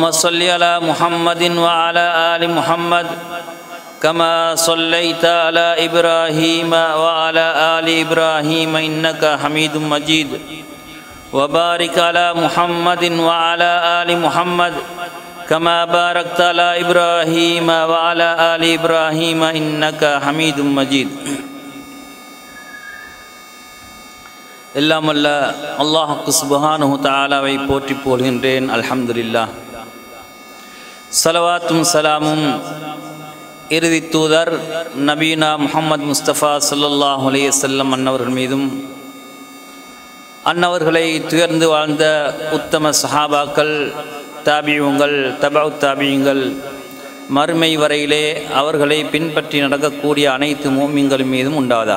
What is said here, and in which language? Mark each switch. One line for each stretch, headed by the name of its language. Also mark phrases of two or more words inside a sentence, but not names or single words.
Arabic: صل على محمد وعلى آل محمد كما صليت على إبراهيم وعلى آل إبراهيم إنك حميد مجيد وبارك على محمد وعلى آل محمد كما باركت على إبراهيم وعلى آل إبراهيم إنك حميد مجيد
Tamil: எல்லாம் அல்ல அல்லாஹ்வுக்கு சுப்ஹானஹு தஆலாவை போற்றி புகழ்கின்றேன். அல்ஹம்துலில்லாஹ். ஸலவாத்தும் ஸலாமும் இறுதி தூதர் நபீனா முஹம்மது முஸ்தபா
Arabic: صلى الله عليه وسلم
Tamil: அன்னவர்கள் மீதும் அன்னவர்களை துயர்ந்து வாழ்ந்த உத்தம சஹாபாக்கள், தாபியூங்கள், தபஉ தாபியூங்கள், மறுமை வரையிலே அவர்களை பின்பற்றி நடக்கக்கூடிய அனைத்து மூமின்கள் மீதும் உண்டாவதாக.